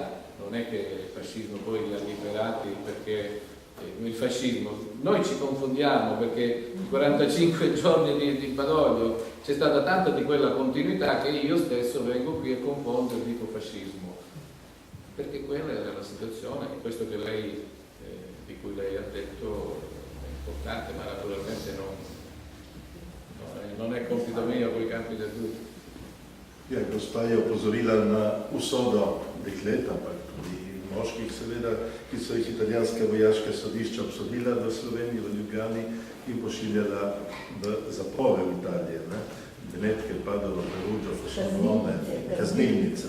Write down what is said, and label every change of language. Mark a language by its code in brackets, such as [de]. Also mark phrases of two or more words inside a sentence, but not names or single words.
[it] Non è che il fascismo poi li ha liberati perché il fascismo, noi ci confondiamo perché i 45 giorni di Badoglio c'è stata tanta di quella continuità che io stesso vengo qui a confondere e dico fascismo, perché quella era la situazione. Questo che lei, di cui lei ha detto è importante, ma naturalmente non è compito mio con i campi del dubbio. [sl] Ja, gospa je opozorila na usodo deklet, ampak tudi moških seveda, ki so jih italijanska vojaška sodišča obsodila v Sloveniji, v Ljubljani in pošiljala v zapore v Italiji. Benetke, Padovo, Perugia, Foscovone, kaznilnice.